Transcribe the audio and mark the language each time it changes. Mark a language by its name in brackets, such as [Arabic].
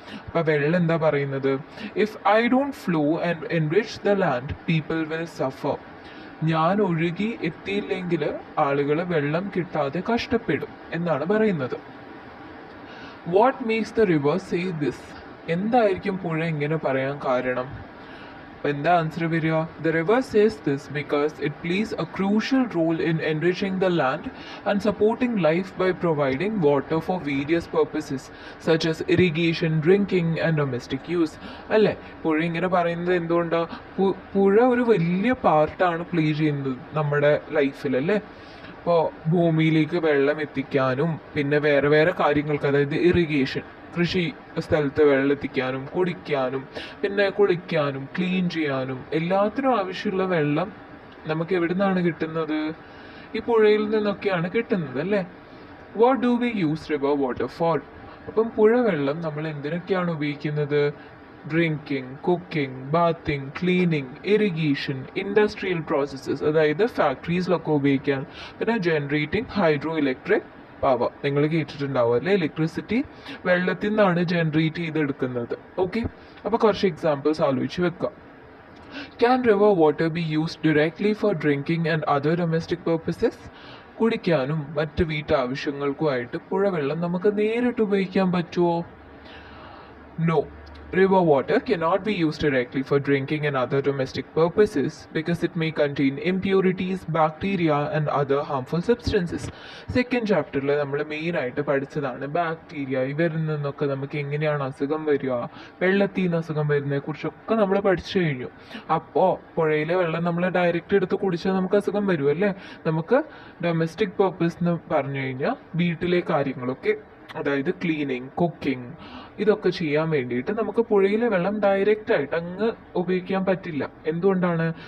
[Malayalam] അപ്പൊ വെള്ളം എന്താ പറയുന്നത്? [English] If I don't flow and enrich the land people will suffer. [Malayalam] ഞാൻ ഒഴുകി എത്തിയില്ലെങ്കിൽ ആളുകൾ വെള്ളം കിട്ടാതെ കഷ്ടപ്പെടും എന്നാണ് പറയുന്നത്. [English] what makes the river say this, [Malayalam] എന്തായിരിക്കും പുഴ ഇങ്ങനെ പറയാൻ കാരണം? എന്താ ആൻസർ വരിക? [English] The river says this because it plays a crucial role in enriching the land and supporting life by providing water for various purposes such as irrigation, drinking and domestic use. [Malayalam] അല്ലേ, പുഴ ഇങ്ങനെ പറയുന്നത് എന്തുകൊണ്ടാ? പുഴ ഒരു വലിയ പാർട്ടാണ് പ്ലേ ചെയ്യുന്നത് നമ്മുടെ ലൈഫിൽ അല്ലേ. ഇപ്പോൾ ഭൂമിയിലേക്ക് വെള്ളം എത്തിക്കാനും പിന്നെ വേറെ വേറെ കാര്യങ്ങൾക്ക്, അതായത് ഇറിഗേഷൻ, കൃഷി സ്ഥലത്ത് വെള്ളം എത്തിക്കാനും കുടിക്കാനും പിന്നെ കുളിക്കാനും ക്ലീൻ ചെയ്യാനും എല്ലാത്തിനും ആവശ്യമുള്ള വെള്ളം നമുക്ക് എവിടെ നിന്നാണ് കിട്ടുന്നത്? ഈ പുഴയിൽ നിന്നൊക്കെയാണ് കിട്ടുന്നത് അല്ലേ. [English] What do we use river water for? [Malayalam] അപ്പം പുഴ വെള്ളം നമ്മൾ എന്തിനൊക്കെയാണ് ഉപയോഗിക്കുന്നത്? Drinking, cooking, bathing, cleaning, irrigation, industrial processes, അതായത് ഫാക്ടറീസിലൊക്കെ ഉപയോഗിക്കാൻ, പിന്നെ [English] Generating hydroelectric power. [Malayalam] നിങ്ങൾ കേട്ടിട്ടുണ്ടാവും അല്ലേ, ഇലക്ട്രിസിറ്റി വെള്ളത്തിൽ നിന്നാണ് ജനറേറ്റ് ചെയ്തെടുക്കുന്നത്. ഓക്കെ, അപ്പോൾ കുറച്ച് എക്സാമ്പിൾസ് ആലോചിച്ച് വെക്കാം. [English] Can river water be used directly for drinking and other domestic purposes? [Malayalam] കുടിക്കാനും മറ്റ് വീട്ടാവശ്യങ്ങൾക്കുമായിട്ട് പുഴവെള്ളം നമുക്ക് നേരിട്ട് ഉപയോഗിക്കാൻ പറ്റുമോ? [English] No. River water cannot be used directly for drinking and other domestic purposes because it may contain impurities, bacteria and other harmful substances. [Malayalam] Second ചാപ്റ്ററിൽ നമ്മൾ മെയിനായിട്ട് പഠിച്ചതാണ് ബാക്ടീരിയ. ഇവരിൽ നിന്നൊക്കെ നമുക്ക് എങ്ങനെയാണ് അസുഖം വരിക, വെള്ളത്തിൽ നിന്ന് അസുഖം വരുന്നതിനെ കുറിച്ചൊക്കെ നമ്മൾ പഠിച്ചു കഴിഞ്ഞു. അപ്പോൾ പുഴയിലെ വെള്ളം നമ്മൾ ഡയറക്റ്റ് എടുത്ത് കുടിച്ചാൽ നമുക്ക് അസുഖം വരും അല്ലേ. നമുക്ക് ഡൊമസ്റ്റിക് പർപ്പസ് എന്ന് പറഞ്ഞു കഴിഞ്ഞാൽ വീട്ടിലെ കാര്യങ്ങളൊക്കെ, അതായത് ക്ലീനിങ്, കുക്കിംഗ്, ഇതൊക്കെ ചെയ്യാൻ വേണ്ടിയിട്ട് നമുക്ക് പുഴയിലെ വെള്ളം ഡയറക്റ്റ് ആയിട്ട് അങ്ങ് ഉപയോഗിക്കാൻ പറ്റില്ല. എന്തുകൊണ്ടാണ്?